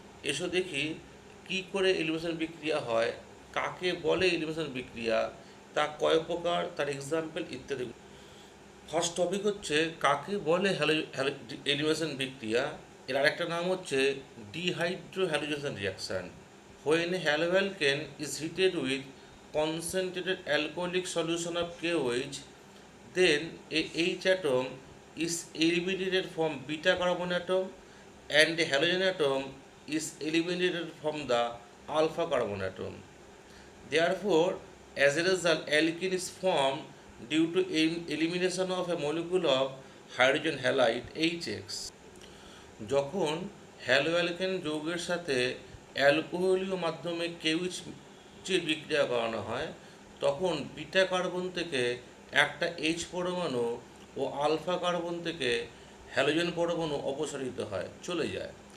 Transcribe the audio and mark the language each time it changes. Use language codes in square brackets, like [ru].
[bn] এসো দেখি কি করে এলিমিনেশন বিক্রিয়া হয়, কাকে বলে এলিমিনেশন বিক্রিয়া, তা কয় প্রকার, তার এক্সাম্পল ইত্যাদি। ফার্স্ট টপিক হচ্ছে কাকে বলে এলিমিনেশন বিক্রিয়া। এর আরেকটা নাম হচ্ছে dehydro halogenation reaction. [en] When haloalkane is heated with concentrated alcoholic solution of KOH, then a H atom is eliminated from beta carbon atom and a halogen atom is eliminated from the alpha carbon atom. Therefore, as a result, alkene is formed due to elimination of a molecule of hydrogen halide HX. [bn] যখন হ্যালোঅ্যালকেন যৌগের সাথে অ্যালকোহলীয় মাধ্যমে কেউইচের বিক্রিয়া করানো হয়, তখন beta carbon থেকে একটা H পরমাণু ও আলফা কার্বন থেকে হ্যালোজেন পরমাণু অপসারিত হয়, চলে যায়।